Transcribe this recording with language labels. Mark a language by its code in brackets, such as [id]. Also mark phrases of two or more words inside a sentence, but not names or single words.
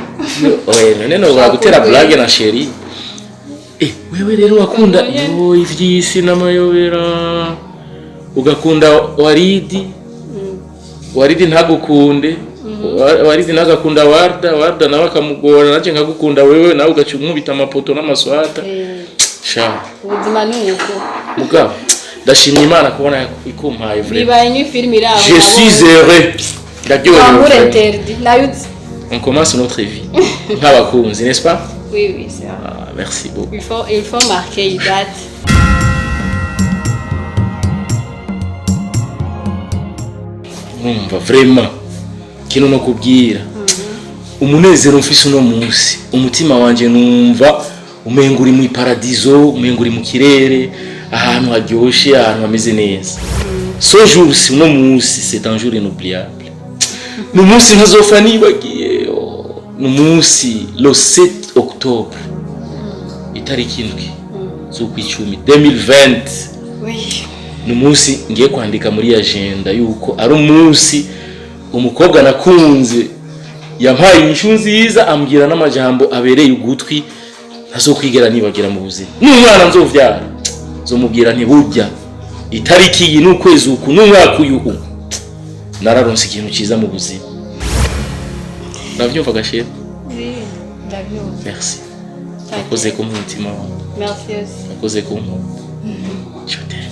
[rn] none no gutera blague na chérie wewe rero wakunda ivyisi n'amayobera ugakunda Waridi ntagukunde Waridi nagakunda Warda nawe akamugora naje nkagukunda wewe nawe ugacumubita amapoto n'amaswata sha ubuzima nuko mugabo ndashimye Imana kubona ikumpaye vrai bibaye ni film iraho [fr] je suis heureux l'amour interdit la youth on commence notre vie nk'abakunzi n'est-ce pas? Oui c'est ça. Merci beaucoup. Il faut marquer une date. [rn] Vraiment kino no kubwira umunezero mfise uno munsi umutima wanje numva umenga uri mu paradiso umenga uri mu kirere ahantu haryoshe ahantu hameze neza. [fr] Ce jour si [rn] uno munsi [fr] c'est un jour inoubliable. [rn] No munsi ntazofa nibagiye no munsi [fr] le 7 octobre [rn] itariki indwi z'ukwicumi 2020. Oui. No munsi ngiye kwandika muri agenda yuko ari umunsi umukobwa nakunze yampaye inyishu nziza ambwira n'amajambo abereye ugutwi ntazokwigera nibagira mu buzima. N'umwana nzovyara zomubwira nti burya itariki iyi n'ukwezi uku n'umwaka uyu nararonse ikintu ciza mu buzima. Navyumva gashira? Oui, ndavyumva. Merci. Nakoze ku mutima wawe. [fr] Merci aussi. [rn] Nakoze ku mutima. [fr] Je t'aime.